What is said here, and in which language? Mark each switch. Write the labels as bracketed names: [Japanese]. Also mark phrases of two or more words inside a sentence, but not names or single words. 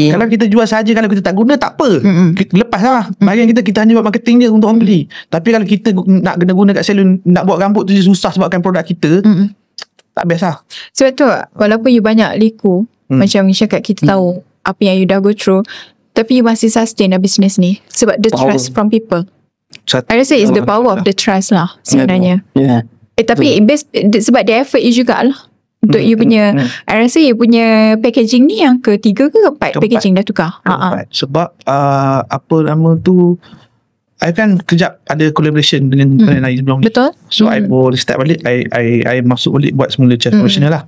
[Malay] Kalau kita jual saja, kalau kita tak guna tak apa. Lepas lah. Bagian kita hanya buat marketing je untuk orang beli. Tapi kalau kita nak guna kat salon, nak buat rambut tu je susah sebabkan produk kita, tak best lah. Sebab tu walaupun you banyak liku, macam you cakap, kita tahu apa yang you dah [English] go through, [Malay] tapi you masih [English] sustain the business [Malay] ni sebab [English] the trust from people. [Malay] I rasa [English] it's the power of the trust [Malay] lah sebenarnya. Tapi sebab [English] the effort [Malay] you jugalah untuk you punya, I rasa you punya packaging ni yang ketiga ke keempat packaging dah tukar. Sebab apa nama tu, I kan kejap ada collaboration dengan brand lain sebelum ni. Betul. So I boleh start balik, I masuk balik buat semula [English] Chess professional [Malay] lah.